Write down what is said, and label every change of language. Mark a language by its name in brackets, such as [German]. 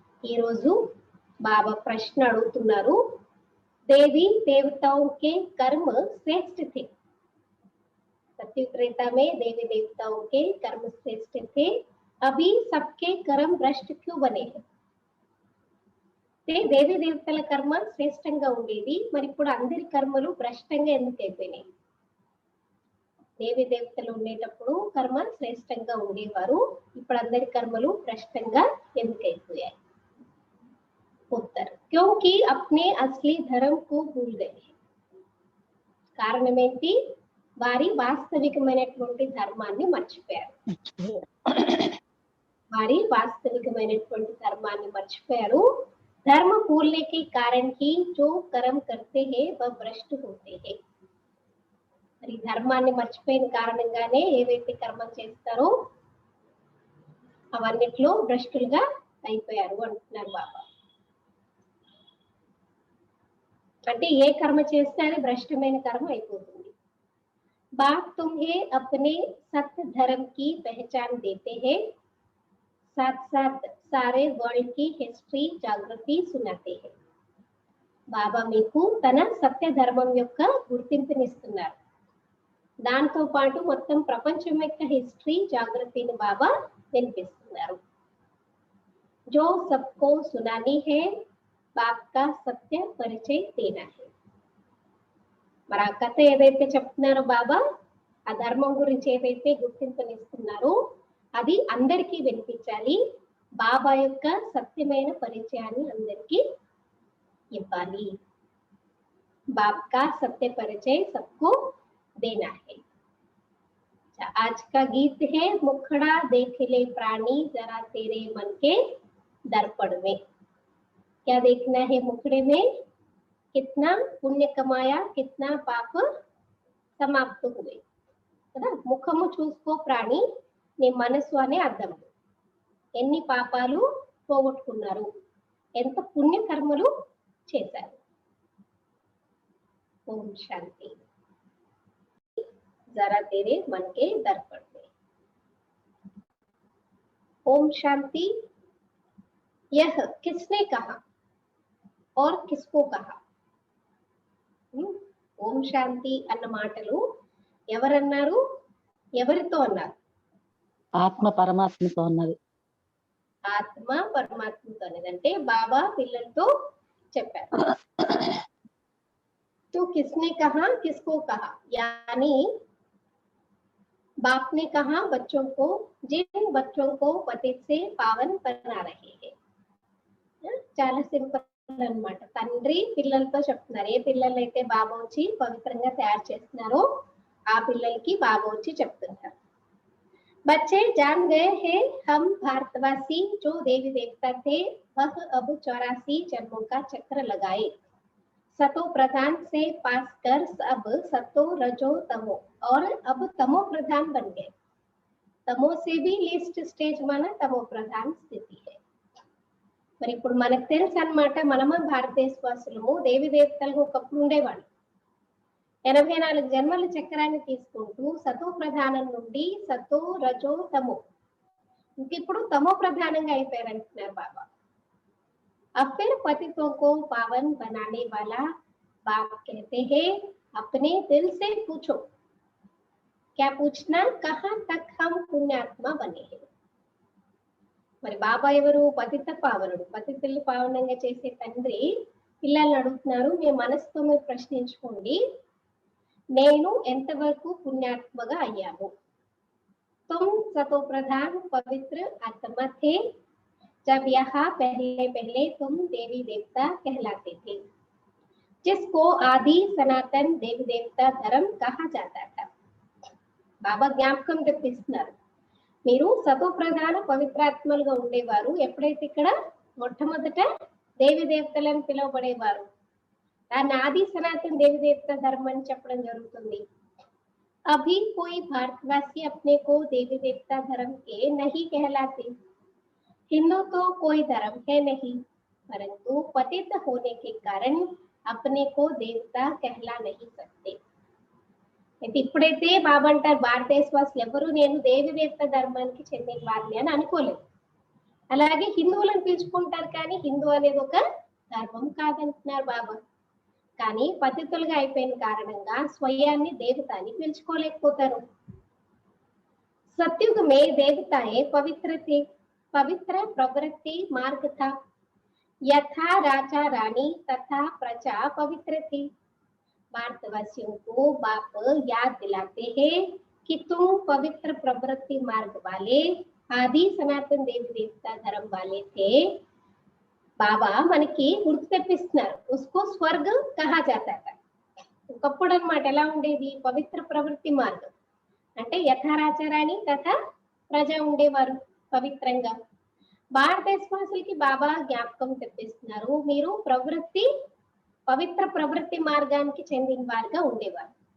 [Telugu] ఈ రోజు బాబా ప్రశ్న అడుగుతున్నారు, [Hindi] देवी देवताओं के कर्म श्रेष्ठ थे। सत्युग त्रेता में देवी देवताओं के कर्म श्रेष्ठ थे, अभी सबके कर्म भ्रष्ट क्यों बने हैं? [Telugu] దేవి దేవతల కర్మ శ్రేష్టంగా ఉండేది, మరి ఇప్పుడు అందరి కర్మలు భ్రష్టంగా ఎందుకు అయిపోయినాయి? దేవి దేవతలు ఉండేటప్పుడు కర్మ శ్రేష్టంగా ఉండేవారు, ఇప్పుడు అందరి కర్మలు భ్రష్టంగా ఎందుకు అయిపోయాయి? [Hindi] उत्तर, क्योंकि अपने असली धर्म को भूल गए हैं। [Telugu] కారణం ఏంటి? వారి వాస్తవికమైనటువంటి ధర్మాన్ని మర్చిపోయారు. వారి వాస్తవికమైనటువంటి ధర్మాన్ని మర్చిపోయారు. [Hindi] धर्म भूलने के कारण ही जो कर्म करते हैं वह भ्रष्ट होते हैं. [Telugu] మరి ధర్మాన్ని మర్చిపోయిన కారణంగానే ఏవైతే కర్మలు చేస్తారో అవన్నిట్లో భ్రష్టులుగా అయిపోయారు అంటున్నారు బాబా. అంటే ఏ కర్మ చేస్తే అది భ్రష్టమైన కర్మ అయిపోతుంది. [Hindi] बाप तुम्हें अपने सत्य धर्म की पहचान देते हैं, साथ साथ सारे वर्ल्ड की हिस्ट्री जागृति सुनाते हैं. [Telugu] బాబా మీకు తన సత్య ధర్మం యొక్క గుర్తింపునిస్తున్నారు. దాంతో పాటు మొత్తం ప్రపంచం యొక్క హిస్టరీ జాగృతిని బాబా వినిపిస్తున్నారు. [Hindi] जो सबको सुनानी है, बाप का सत्य परिचय देना है. [Telugu] మరి ఆ కథ ఏదైతే చెప్తున్నారో బాబా, ఆ ధర్మం గురించి ఏదైతే గుర్తింపునిస్తున్నారో అది అందరికీ వినిపించాలి. బాబా యొక్క సత్యమైన పరిచయాన్ని అందరికీ ఇవ్వాలి. [Hindi] बाप का सत्य परिचय सबको देना है. आज का गीत है, मुखड़ा देख ले प्राणी जरा तेरे मन के दर्पण में. क्या देखना है मुखड़े में? कितना पुण्य कमाया, कितना पाप समाप्त हुए కదా. [Telugu] ముఖము చూసుకో ప్రాణి, నీ మనసు అనే అద్దంలో ఎన్ని పాపాలు పోగొట్టుకున్నారు, ఎంత పుణ్య కర్మలు చేశారు. [Hindi] ओम शांति. जरा तेरे मन के दर्पण में. ओम शांति. यह किसने कहा और किसको कहा? [Telugu] ఓం శాంతి అన్న మాటలు ఎవరన్నారు, ఎవరితో అన్నారు? ఆత్మ పరమాత్మతో అన్నది. ఆత్మ పరమాత్మతో అన్నది అంటే బాబా పిల్లలతో చెప్పారు. [Hindi] तो किसने कहा, किसको कहा? यानी बाप ने कहा बच्चों को, जिन बच्चों को पतित से पावन बना रहे हैं. [Telugu] చాలా సింపుల్ అన్నమాట. తండ్రి పిల్లలతో చెప్తున్నారు. ఏ పిల్లలైతే బాబా వచ్చి పవిత్రంగా తయారు చేస్తున్నారో ఆ పిల్లలకి బాబా వచ్చి చెప్తున్నారు. [Hindi] बच्चे जान गए हैं हम भारतवासी जो देवी देवता थे वह अब 84 जन्मों का चक्र लगाए. सतो प्रधान से पास कर अब सतो रजो तमो और अब तमो प्रधान बन गए। तमो से भी [Telugu] లీస్ట్ స్టేజ్ మన తమో ప్రధాన స్థితి है। మరి ఇప్పుడు మనకు తెలుసు అన్నమాట, మనము భారతదేశవాసులము దేవి దేవతలకు ఒకప్పుడు ఉండేవాళ్ళు. 84 జన్మల చక్రాన్ని తీసుకుంటూ సతో ప్రధానం నుండి సతో రజో తమో ఇప్పుడు తమో ప్రధానంగా అయిపోయారంటున్నారు బాబా। [Hindi] अब फिर पतितों को पावन बनाने वाला बाप कहते हैं, अपने दिल से पूछो। क्या पूछना? कहाँ तक हम पुण्यात्मा बने हैं। [Telugu] మరి బాబా ఎవరు? పతిత పావనుడు, పతితుల్ని పావనంగా చేసే తండ్రి పిల్లల్ని అడుగుతున్నారు, మీ మనసుతో మీరు ప్రశ్నించుకోండి, నేను ఎంతవరకు పుణ్యాత్మగా అయ్యాను। [Hindi] तुम सतो प्रधान पवित्र आत्मा थे जब यहाँ पहले पहले तुम देवी देवता कहलाते थे, जिसको आदि सनातन देवी देवता धर्म कहा जाता था। [Telugu] బాబా జ్ఞాపకం తెప్పిస్తున్నారు, మీరు సతో ప్రధాన పవిత్రాత్మలుగా ఉండేవారు, ఎప్పుడైతే ఇక్కడ మొట్టమొదట దేవి దేవతలను పిలువబడేవారు, దాన్ని ఆది సనాతన దేవి దేవత ధర్మం అని చెప్పడం జరుగుతుంది। [Hindi] अभी कोई भारतवासी अपने को देवी देवता धर्म के नहीं कहलाते। हिंदू तो कोई धर्म है नहीं, परंतु पतित होने के कारण अपने को देवता कहला नहीं सकते। [Telugu] ఇప్పుడైతే బాబా అంటారు, భారతదేశవాసులు ఎవరు నేను దేవి దేవత ధర్మానికి చెందిన వారిని అని అనుకోలేదు। అలాగే హిందువులను పిలుచుకుంటారు, కానీ హిందూ అనేది ఒక ధర్మం కాదంటున్నారు బాబా। కానీ పతితులుగా అయిపోయిన కారణంగా స్వయాన్ని దేవత అని పిలుచుకోలేకపోతారు। [Hindi] सतयुग में देवताएं पवित्र थे, पवित्र प्रवृत्ति मार्ग था, यथा राजा रानी तथा प्रजा पवित्र थी। भारतवासियों को बाप याद दिलाते हैं कि तुम पवित्र प्रवृत्ति मार्ग वाले आदि सनातन देवी देवता धर्म वाले थे। [Telugu] బాబా మనకి గుర్తు తెప్పిస్తున్నారు, [Hindi] उसको స్వర్గ కహా జాతా था। [Telugu] ఒకప్పుడు అన్నమాట ఎలా ఉండేది, పవిత్ర ప్రవృత్తి మార్గం అంటే యథారాచారాన్ని తథా ప్రజ ఉండేవారు పవిత్రంగా। భారతదేశవాసులకి బాబా జ్ఞాపకం తెప్పిస్తున్నారు, మీరు ప్రవృత్తి పవిత్ర ప్రవృత్తి మార్గానికి చెందిన వారుగా ఉండేవారు।